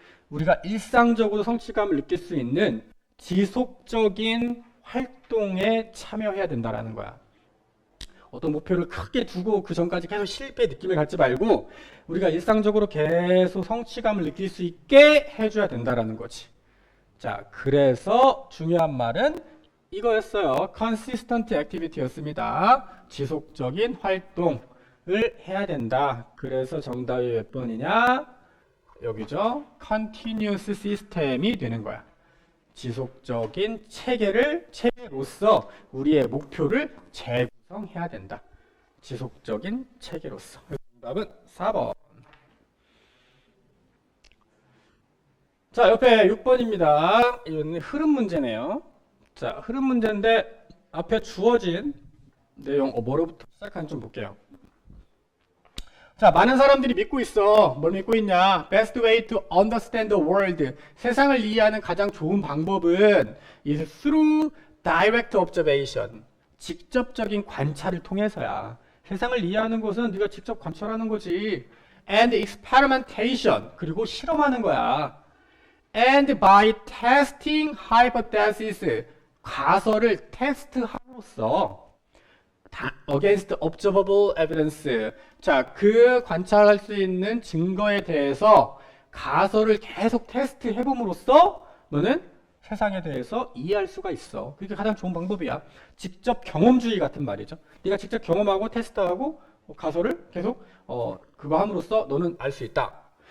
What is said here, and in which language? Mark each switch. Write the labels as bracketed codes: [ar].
[ko] 우리가 일상적으로 성취감을 느낄 수 있는 지속적인 활동에 참여해야 된다라는 거야. 어떤 목표를 크게 두고 그 전까지 계속 실패 느낌을 갖지 말고 우리가 일상적으로 계속 성취감을 느낄 수 있게 해줘야 된다라는 거지. 자, 그래서 중요한 말은 이거였어요. [en] consistent activity [ko] 였습니다. 지속적인 활동을 해야 된다. 그래서 정답이 몇 번이냐? 여기죠. [en] continuous system [ko] 이 되는 거야. 지속적인 체계로서 우리의 목표를 재구성해야 된다. 지속적인 체계로서. 정답은 4번. 자, 옆에 6번입니다. 이건 흐름 문제네요. 자, 흐름 문제인데 앞에 주어진 내용 뭐로부터 시작하는지 좀 볼게요. 자, 많은 사람들이 믿고 있어. 뭘 믿고 있냐? [en] Best way to understand the world. [ko] 세상을 이해하는 가장 좋은 방법은 [en] is through direct observation. [ko] 직접적인 관찰을 통해서야. 세상을 이해하는 것은 네가 직접 관찰하는 거지. [en] And experimentation. [ko] 그리고 실험하는 거야. [en] And by testing hypothesis. [ko] 가설을 테스트함으로써 [en] against observable evidence. [ko] 자, 그 관찰할 수 있는 증거에 대해서 가설을 계속 테스트 해봄으로써 너는 세상에 대해서 이해할 수가 있어. 그게 가장 좋은 방법이야. 직접 경험주의 같은 말이죠. 네가 직접 경험하고 테스트하고 가설을 계속 그거 함으로써 너는 알 수 있다.